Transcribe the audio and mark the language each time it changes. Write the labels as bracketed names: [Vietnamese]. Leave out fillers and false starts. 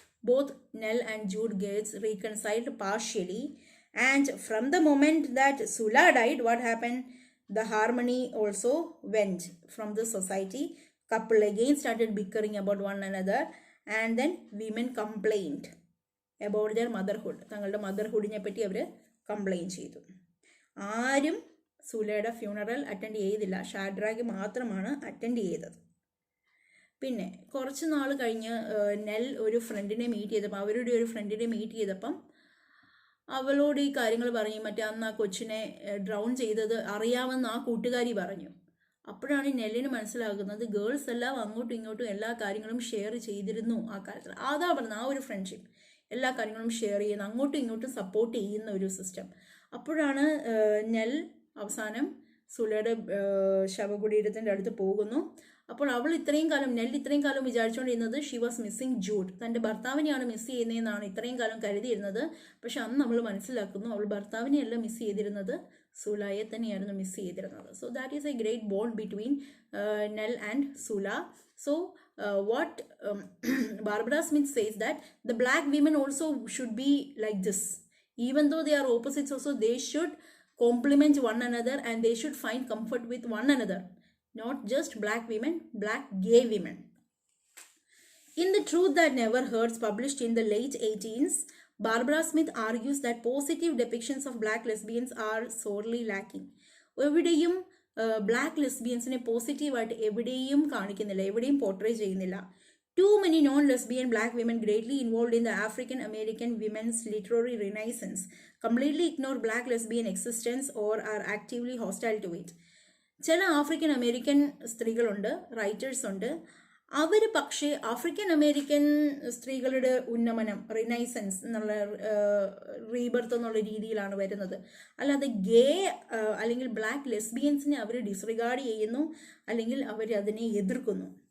[English] Both Nell and Jude gets reconciled partially, and from the moment that Sula died, what happened? The harmony also went from the society. Couple again started bickering about one another, and then women complained about their motherhood. [Malayalam] തങ്ങളുടെ മദർഹുഡിനെ പറ്റി അവർ complaint ചെയ്തു. ആരും സുലയുടെ funeral attend ചെയ്തില്ല. ഷാഡ്രാഗ് മാത്രമാണ് attend ചെയ്തത്. പിന്നെ കുറച്ച് നാൾ കഴിഞ്ഞ് നെൽ ഒരു ഫ്രണ്ടിനെ മീറ്റ് ചെയ്തപ്പോൾ, അവരുടെ ഒരു ഫ്രണ്ടിനെ മീറ്റ് ചെയ്തപ്പം അവളോട് ഈ കാര്യങ്ങൾ പറഞ്ഞു. മറ്റേ അന്ന് ആ കൊച്ചിനെ ഡ്രൗൺ ചെയ്തത് അറിയാമെന്ന് ആ കൂട്ടുകാരി പറഞ്ഞു. അപ്പോഴാണ് നെല്ലിന് മനസ്സിലാകുന്നത് ഗേൾസ് എല്ലാം അങ്ങോട്ടും ഇങ്ങോട്ടും എല്ലാ കാര്യങ്ങളും ഷെയർ ചെയ്തിരുന്നു ആ കാലത്തിൽ. അതാ പറഞ്ഞത്, ആ ഒരു ഫ്രണ്ട്ഷിപ്പ്, എല്ലാ കാര്യങ്ങളും ഷെയർ ചെയ്യുന്ന, അങ്ങോട്ടും ഇങ്ങോട്ടും സപ്പോർട്ട് ചെയ്യുന്ന ഒരു സിസ്റ്റം. അപ്പോഴാണ് നെൽ അവസാനം സുലയുടെ ശവകുടീരത്തിൻ്റെ അടുത്ത് പോകുന്നു. അപ്പോൾ അവൾ നെൽ ഇത്രയും കാലം വിചാരിച്ചുകൊണ്ടിരുന്നത് [English] she was missing Jude, [Malayalam] തൻ്റെ ഭർത്താവിനെയാണ് മിസ് ചെയ്യുന്നതെന്നാണ് ഇത്രയും കാലം കരുതിയിരുന്നത്. പക്ഷെ അന്ന് നമ്മൾ മനസ്സിലാക്കുന്നു അവൾ ഭർത്താവിനെയല്ല മിസ് ചെയ്തിരുന്നത്, സുലയെ തന്നെയായിരുന്നു മിസ് ചെയ്തിരുന്നത്. [English] So that is a great bond between Nel and Sula. So what Barbara Smith says that the black women also should be like this. Even though they are opposites also, they should complement one another and they should find comfort with one another. Not just black women, black gay women. In The Truth That Never Hurts, published in the late 18s, Barbara Smith argues that positive depictions of black lesbians are sorely lacking. [Malayalam] എവിടെയും black ലെസ്ബിയൻസിനെ പോസിറ്റീവായിട്ട് എവിടെയും കാണിക്കുന്നില്ല, എവിടെയും portray ചെയ്യുന്നില്ല. [English] Too many non-lesbian black women greatly involved in the African American women's literary renaissance completely ignore black lesbian existence or are actively hostile to it. [Malayalam] ചില African American സ്ത്രീകളുണ്ട്, writers ഉണ്ട്, അവർ പക്ഷേ ആഫ്രിക്കൻ അമേരിക്കൻ സ്ത്രീകളുടെ ഉന്നമനം, renaissance എന്നുള്ള rebirth എന്നുള്ള രീതിയിലാണ് വരുന്നത്. അല്ലാതെ ഗേ അല്ലെങ്കിൽ ബ്ലാക്ക് ലെസ്ബിയൻസിനെ അവർ ഡിസ്റിഗാർഡ് ചെയ്യുന്നു, അല്ലെങ്കിൽ അവർ അതിനെ എതിർക്കുന്നു.